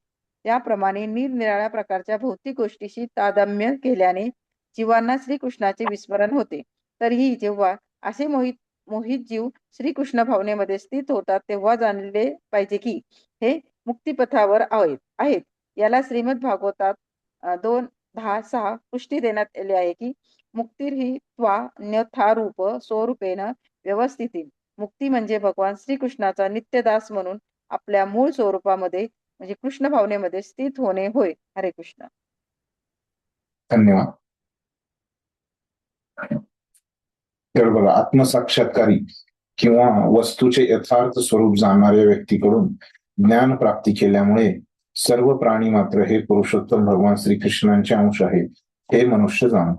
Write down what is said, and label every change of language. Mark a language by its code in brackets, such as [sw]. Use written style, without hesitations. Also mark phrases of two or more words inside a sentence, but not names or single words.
[mr] त्याप्रमाणे निरनिराळ्या प्रकारच्या भौतिक गोष्टीशी तादात्म्य केल्याने जीवांना श्रीकृष्णाचे विस्मरण होते. तरीही जेव्हा असे मोहित जीव श्रीकृष्ण भावनेमध्ये स्थित होतात तेव्हा जाणले पाहिजे की हे मुक्तिपथावर आहेत. याला श्रीमद भागवतात 2:10-6 पुष्टी देण्यात आली आहे की [sa] मुक्तिर्हि त्वा न्यथारूप स्वरूपेण व्यवस्थिती. [mr] मुक्ती म्हणजे भगवान श्रीकृष्णाचा नित्यदास म्हणून आपल्या मूळ स्वरूपामध्ये म्हणजे कृष्ण भावनेमध्ये स्थित होणे होय. हरे कृष्ण. धन्यवाद. तर बघा, आत्मसाक्षात्कारी किंवा वस्तूचे यथार्थ स्वरूप जाणणाऱ्या व्यक्तीकडून ज्ञान प्राप्ती केल्यामुळे सर्व प्राणी मात्र हे पुरुषोत्तम भगवान श्रीकृष्णांचे अंश आहेत हे मनुष्य जाणतात.